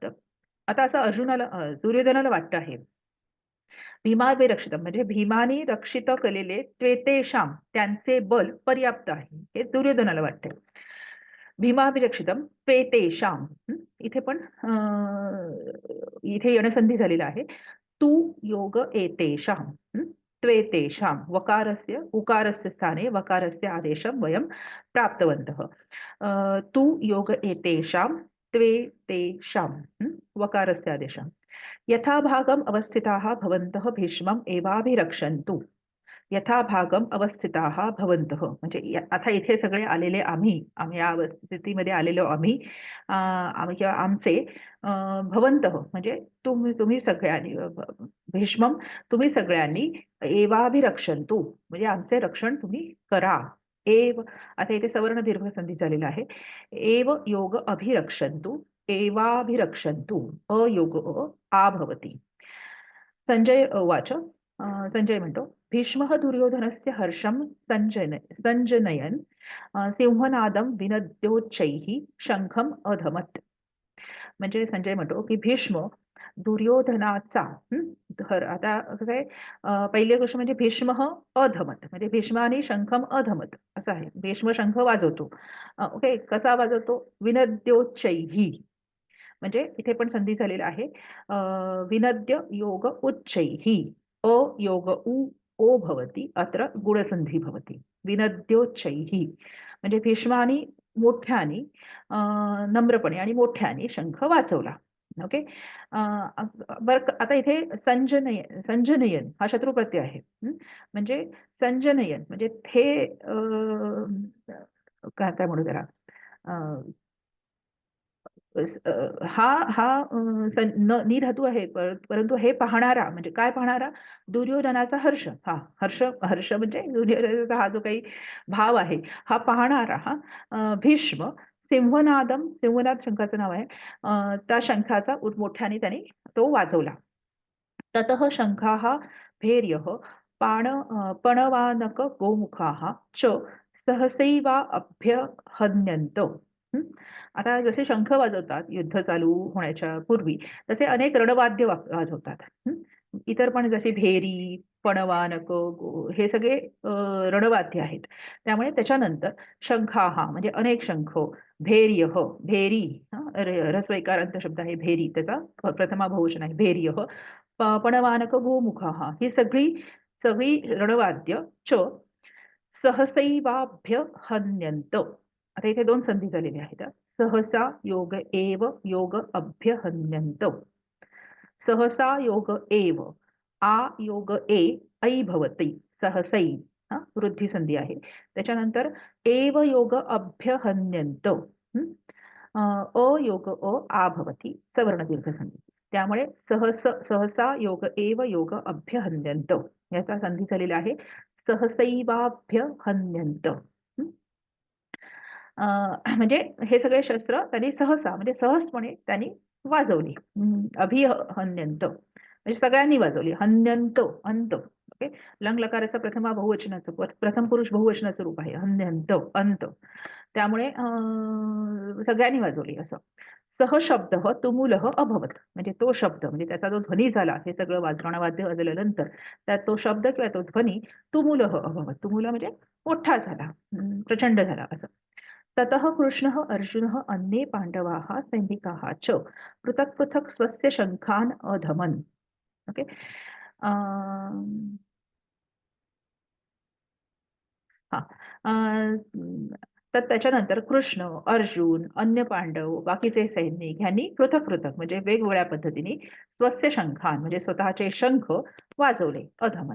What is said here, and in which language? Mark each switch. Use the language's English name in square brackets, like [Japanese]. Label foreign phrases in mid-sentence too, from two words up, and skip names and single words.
[Marathi] आता असं अर्जुनाला दुर्योधनाला वाटतं आहे. भीमाभिरक्षितम म्हणजे भीमाने रक्षित केलेले त्वेतेषां त्यांचे बल पर्याप्त आहे, हे दुर्योधनाला वाटते. भीमाभिरक्षितम त्वेतेषां इथे पण इथे यणसंधी झालेला आहे. [Sanskrit] तू योग एतेषां त्वेतेषां वकारस्य उकारस्य स्थाने वकारस्य आदेशं वयं प्राप्तवन्तः. तू योग एतेषां त्वेतेषां वकारस्य आदेशं यथाभागम् अवस्थिताः भवन्तः भीष्मम् एवाभिरक्षन्तु. यथाभागम अवस्थिताः भवन्तः [Marathi] म्हणजे आता इथे सगळे आलेले आम्ही आम्ही या स्थितीमध्ये आलेलो आम्ही आम्ही किंवा आमचे भवन्तः म्हणजे तुम्ही सगळ्यांनी भीष्मम तुम्ही सगळ्यांनी एवाभिरक्षन्तु म्हणजे आमचे रक्षण तुम्ही करा. एव आता इथे सवर्ण दीर्घ संधी झालेला आहे. [Sanskrit] एव योग अभिरक्षन्तु एवाभिरक्षन्तु अयोग आ भवति. संजय उवाच [Marathi] संजय म्हणतो [Sanskrit] भीष्मः दुर्योधनस्य हर्षं संजनयन् सिंहनादं विनद्योच्चैः शंखम अधमत. [Marathi] म्हणजे संजय म्हणतो की भीष्म दुर्योधनाचा आता कसं आहे पहिली गोष्ट म्हणजे भीष्म अधमत म्हणजे भीष्माने [Sanskrit] शंखम अधमत [Marathi] असं आहे. भीष्म शंख वाजवतो. ओके कसा वाजवतो विनद्योच्चैः म्हणजे इथे पण संधी झालेला आहे. [Sanskrit] विनद्य योग उच्चैः अ योग ओ भवति अत्र गुणसंधी भवति. [Marathi] विनद्योच्चैः म्हणजे भीष्मानी मोठ्याने नम्रपणे आणि मोठ्याने शंख वाजवला. ओके बरं आता इथे संजनयन हा शत्रू प्रत्यय आहे. म्हणजे संजनयन म्हणजे हे काय काय म्हणू त्याला हा हा नी धातू आहे परंतु हे पाहणारा म्हणजे काय पाहणारा दुर्योधनाचा हर्ष हा हर्ष हर्ष म्हणजे दुर्योधनाचा हा जो काही भाव आहे हा पाहणारा हा भीष्म सिंहनाद शंखाचं नाव आहे. त्या शंखाचा मोठ्याने त्याने तो वाजवला. [Sanskrit] ततः शंखाः भैर्यः पणवानक गोमुखाः च सहसैवा अभ्यहन्यन्त. [Marathi] आता जसे शंख वाजवतात युद्ध चालू होण्याच्या पूर्वी तसे अनेक रणवाद्य वाजवतात. इतर पण जसे भेरी पणवानक हे सगळे रणवाद्य आहेत. त्यामुळे त्याच्यानंतर शंखाः म्हणजे अनेक शंख भैर्यः भेरी रस्वैकारांत शब्द आहे भेरी त्याचा प्रथमा बहुवचन आहे भैर्यः पणवानक गोमुखाः ही सगळी सगळी रणवाद्य [Sanskrit] च सहसैवाभ्य हन्यन्त. [Marathi] आता इथे दोन संधी झालेल्या आहेत. [Sanskrit] सहसा योग एव योग अभ्य हन्यन्त. सहसा योग एव आ योग ऐ भवति सहसै [Marathi] वृद्धी संधी आहे. [Sanskrit] त्याच्यानंतर एव योग अभ्य हन्यन्त अ योग आ भवति सवर्ण दीर्घ संधी. [Marathi] त्यामुळे सहसा योग एव योग अभ्य हन्यन्त याचा संधी झालेला आहे. [Sanskrit] सहसैवाभ्य हन्यन्त. [Marathi] म्हणजे हे सगळे शस्त्र त्यांनी सहसा म्हणजे सहजपणे त्यांनी वाजवली. अभिहन्यंत म्हणजे सगळ्यांनी वाजवली. हन्यंत अंत ओके लंग लकाराचा प्रथमा बहुवचनाचं प्रथम पुरुष बहुवचनाचं रूप आहे हन्यंत अंत. त्यामुळे सगळ्यांनी वाजवली असं. [Sanskrit] सह शब्द तुमुल अभवत [Marathi] म्हणजे तो शब्द म्हणजे त्याचा जो ध्वनी झाला हे सगळं वाद्य वाजवल्यानंतर त्यात तो शब्द किंवा तो ध्वनी [Sanskrit] तुमुल अभवत. [Marathi] तुमुल म्हणजे मोठा झाला प्रचंड झाला असं. [Sanskrit] ततः कृष्णः अर्जुनः अन्ये पांडवाः सैनिकाः च पृथक् पृथक् स्वस्य शंखान् अधमन्. [Marathi] ओके हा तर त्याच्यानंतर कृष्ण अर्जुन अन्य पांडव बाकीचे सैनिक ह्यांनी पृथक पृथक म्हणजे वेगवेगळ्या पद्धतीने [Sanskrit] स्वस्य शंखान [Marathi] म्हणजे स्वतःचे शंख वाजवले अधमन.